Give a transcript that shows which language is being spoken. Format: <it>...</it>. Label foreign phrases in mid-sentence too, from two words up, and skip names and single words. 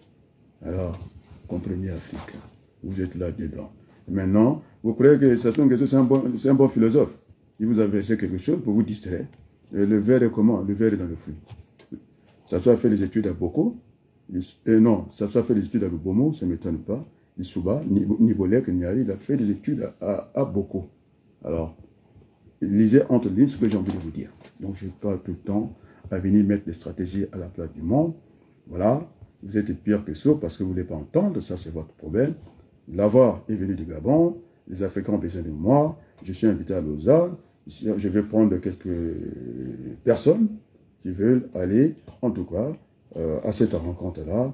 <fr>Alors, comprenez Afrique, vous êtes là-dedans. Maintenant, vous croyez que Sassou Nguesso, c'est un bon philosophe. Il vous a versé quelque chose pour vous distraire. Le verre est comment? Le verre est dans le fruit. Sassou a fait les études à Boko. Non, Sassou a fait les études à Lubomo, ça ne m'étonne pas. Issouba, ni Bolek, ni Ali, il a fait des études à Boko. Alors, lisez entre lignes ce que j'ai envie de vous dire. Donc, je n'ai pas tout le temps à venir mettre des stratégies à la place du monde. Voilà, vous êtes pire que ça parce que vous ne voulez pas entendre, ça c'est votre problème. L'avoir est venu du Gabon, les Africains ont besoin de moi, je suis invité à Lausanne, je vais prendre quelques personnes qui veulent aller, en tout cas, à cette rencontre-là.</fr>